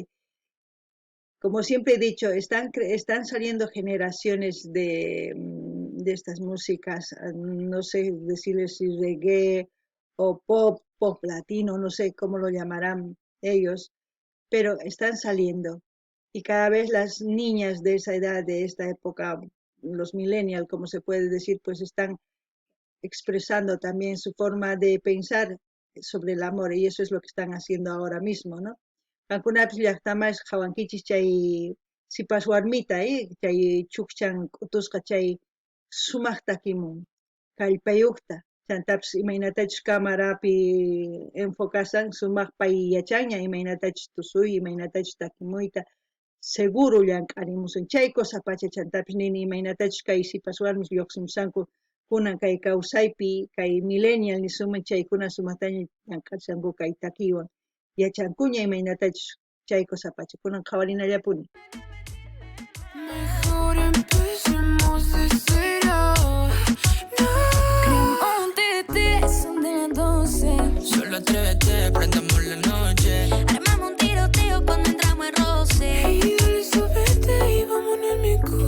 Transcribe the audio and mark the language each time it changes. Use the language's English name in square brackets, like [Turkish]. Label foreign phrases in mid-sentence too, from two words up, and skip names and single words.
[Spanish] Como siempre he dicho, están saliendo generaciones de estas músicas, no sé decirles si reggae o pop latino, no sé cómo lo llamarán ellos, pero están saliendo. Y cada vez las niñas de esa edad, de esta época, los millennials, como se puede decir, pues están expresando también su forma de pensar sobre el amor y eso es lo que están haciendo ahora mismo, ¿no? [Quechua] Kankunapis llaqtamas hawankichis chay sipas warmita, chay chukchan k'utusqa chay sumaq takimun, kallpayuqta, chantapis imaynatachus camarapi enfocasan sumaq pay yachanña imaynatachus tusuy, imaynatachus takimuyta, seguro llank'arimusun. Chay cosa pacha chantapis nini imaynatachus kay sipas warmis lluqsimusanku kunan kay kawsaypi, kay millennial nisuman chaykuna sumaqtaña llank'arisanku kay takiwan. Yachankuña imaynatachus chay cosa pacha kunan qhawarinallapuni. [Spanish] Mejor empecemos de cero. No. Queremos un TT, son de las 12. Solo atrévete, prendamos la noche. Armamos un tiroteo cuando entramos en roce. Y dale, súbete y vámonos a mi coche.